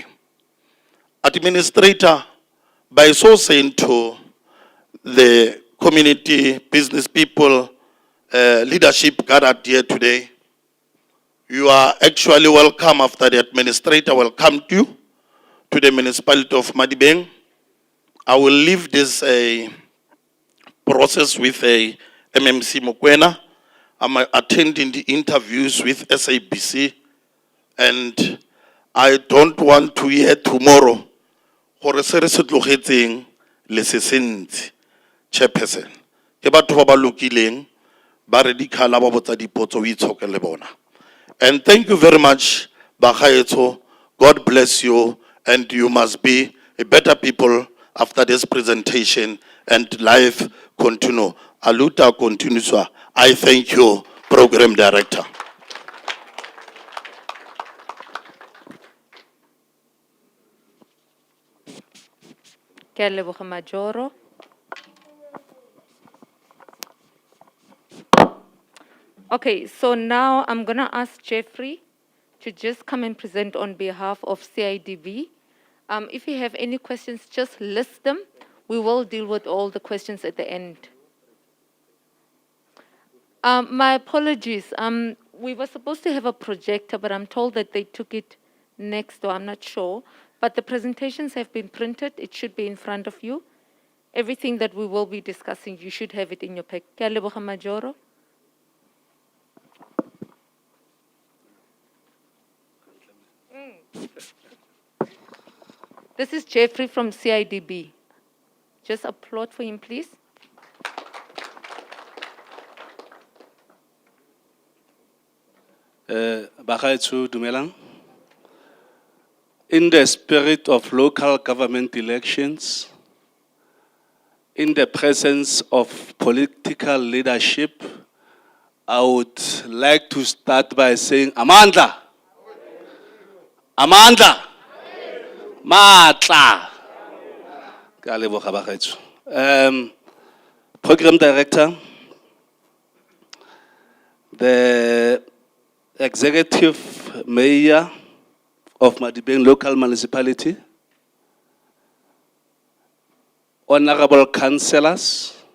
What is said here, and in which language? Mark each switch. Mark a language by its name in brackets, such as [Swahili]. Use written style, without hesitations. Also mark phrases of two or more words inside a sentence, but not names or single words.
[English] Administrator, by so saying to the community, business people, leadership gathered here today, you are actually welcome after the administrator welcomed you to the municipality of Madibeng. I will leave this process with a MMC Mokwena. I'm attending the interviews with SABC, and I don't want to hear tomorrow [Tswana] gore se re se tlogetseng le se sentse chairperson ke batho ba ba lokileng ba re dikhala ba botsa dipotso o itshokele bona. [English] And thank you very much bagaetso. God bless you, and you must be a better people after this presentation, and life continue. [Portuguese] Aluta continueswa. [English] I thank you, Program Director. [Tswana] Ke a leboga Majoro. [English] Okay, so now I'm going to ask Jeffrey to just come and present on behalf of CIDB. If you have any questions, just list them. We will deal with all the questions at the end. My apologies. We were supposed to have a projector, but I'm told that they took it next door. I'm not sure. But the presentations have been printed. It should be in front of you. Everything that we will be discussing, you should have it in your pack. [Tswana] Ke a leboga Majoro. [English] This is Jeffrey from CIDB. Just applaud for him, please. [Tswana] Bagaetsho, dumelang. [English] In the spirit of local government elections, in the presence of political leadership, I would like to start by saying, Amandla! Amandla! Matla! [Tswana] Ke a leboga bagaetsho. [English] Program Director, the Executive Mayor of Madibeng Local Municipality, Honorable Councillors,